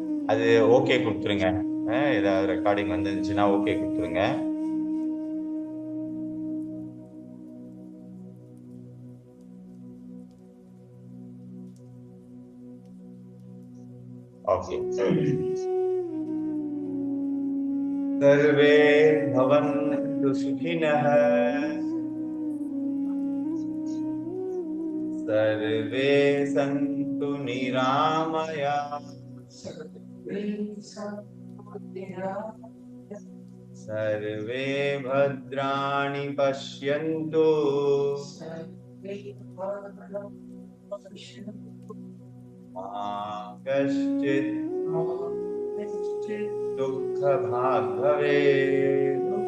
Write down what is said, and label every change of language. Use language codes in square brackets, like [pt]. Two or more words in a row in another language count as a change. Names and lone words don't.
[ta] அது ஓகே கொடுத்துருங்க. ஏதாவது ரெக்கார்டிங் வந்துருந்துச்சுன்னா ஓகே கொடுத்துருங்க. ஓகே. [sa] सर्वे भवन्तु सुखिनः, सर्वे सन्तु निरामयाः, सर्वे भद्राणि पश्यन्तु, मा कश्चित् दुःखभाग् भवेत्।